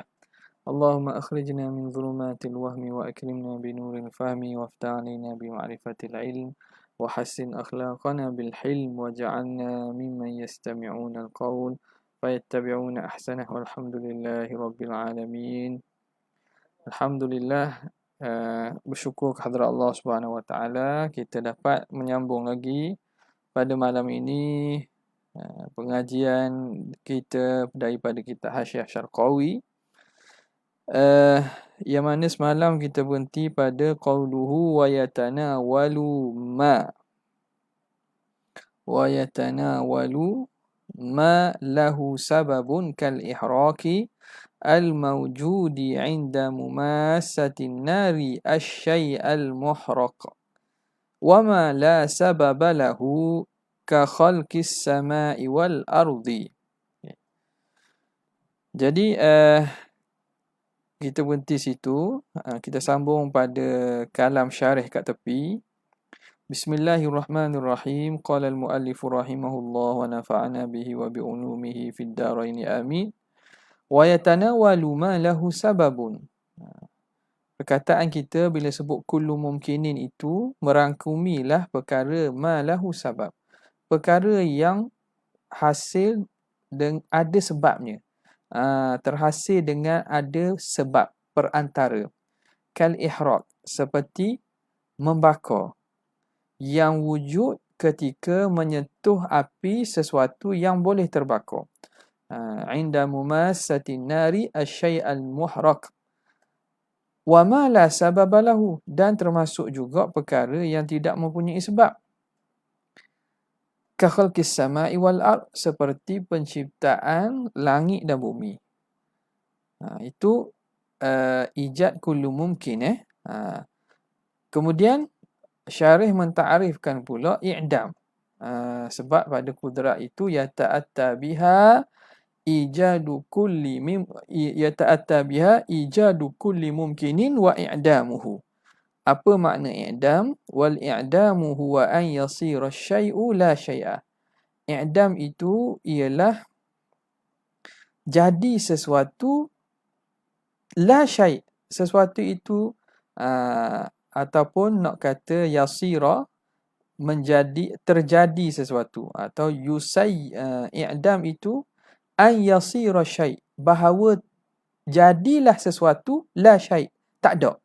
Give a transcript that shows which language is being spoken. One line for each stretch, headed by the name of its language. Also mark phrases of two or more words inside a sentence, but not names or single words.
Arabic: اللهم أخرجنا من ظلمات الوهم وأكرمنا بنور الفهم وافتح علينا بمعرفة العلم وحسن أخلاقنا بالحلم واجعلنا ممن يستمعون القول فيتبعون أحسنه والحمد لله رب العالمين.
Malay: Alhamdulillah, bersyukur kehadrat Allah Subhanahu Wa Taala kita dapat menyambung lagi pada malam ini pengajian kita daripada kitab Hasyiah Syarqawi. Yang mana semalam kita berhenti pada
Arabic: قوله ويتناول ما له سبب كالإحراق الموجود عند مماسة النار الشيء المحرق وما لا سبب له كخلق السماء والأرض.
Malay: Jadi kita berhenti situ. Kita sambung pada kalam syarih kat tepi. Bismillahirrahmanirrahim.
Arabic: قال المؤلف رحمه الله ونفعنا به وبعلومه في الدارين آمين. ويتناول ما له سبب.
Malay: Perkataan kita bila sebut
Arabic: كل ممكن
Malay: itu merangkumilah perkara
Arabic: ما له سبب.
Malay: Perkara yang hasil dan ada sebabnya. Terhasil dengan ada sebab perantara.
Arabic: كالإحراق,
Malay: seperti membakar, yang wujud ketika menyentuh api sesuatu yang boleh terbakar.
Arabic: عند مماسة النار الشيء المحرق وما لا سبب له,
Malay: dan termasuk juga perkara yang tidak mempunyai sebab.
Arabic: كخلق السماء والأرض,
Malay: seperti penciptaan langit dan bumi.
Arabic: Itu إيجاد كل ممكن.
Malay: Kemudian syarih menta'arifkan pula i'dam. Sebab pada kudrat itu
Arabic: يتأتى بها إيجاد كل ممكن وإعدامه.
Malay: Apa makna i'dam?
Arabic: والإعدام هو أن يصير الشيء لا شيئا.
Malay: I'dam itu ialah jadi sesuatu
Arabic: لا شيء'.
Malay: Sesuatu itu ataupun nak kata yasira, menjadi, terjadi sesuatu, atau i'dam itu
Arabic: أن يصير شيء',
Malay: bahawa jadilah sesuatu
Arabic: لا شيء',
Malay: tak ada.